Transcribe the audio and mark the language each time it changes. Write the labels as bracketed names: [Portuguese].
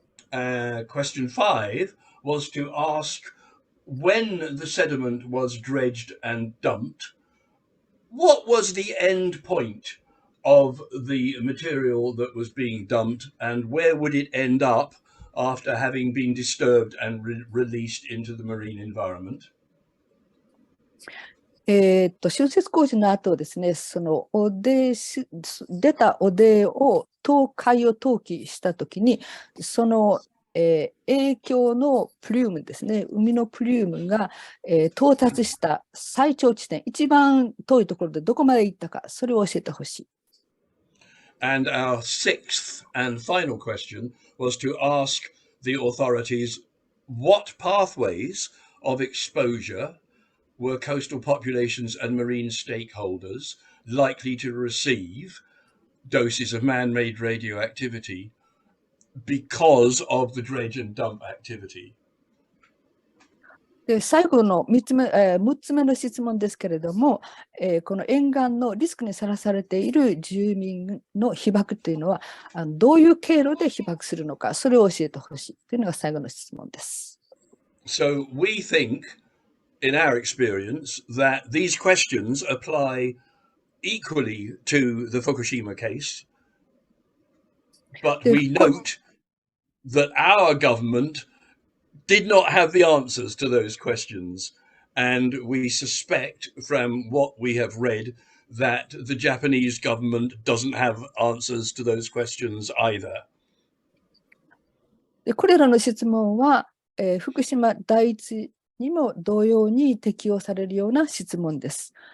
[English] Question 5 was to ask when the sediment was dredged and dumped, what was the end point of the material that was being dumped and where would it end up after having been disturbed and released into the marine environment? [Japanese] 浚渫工事の後ですね、その出た汚泥を海洋投棄したときに、その影響のプリウムですね、海のプリウムが、到達した最長地点、一番遠いところでどこまで行ったか、それを教えてほしい。 [English] And our 6th and final question was to ask the authorities what pathways of exposure were coastal populations and marine stakeholders likely to receive doses of man-made radioactivity because of the dredge and dump activity. [Japanese] で、最後の6つ目の質問ですけれども、この沿岸のリスクにさらされている住民の被爆というのは、どういう経路で被爆するのか、それを教えてほしいというのが最後の質問です。 [English] So we think, in our experience, that these questions apply equally to the Fukushima case, but we note that our government did not have the answers to those questions, and we suspect from what we have read that the Japanese government doesn't have answers to those questions either. [Japanese] でこれらの質問は、福島第一にも同様に適用されるような質問です。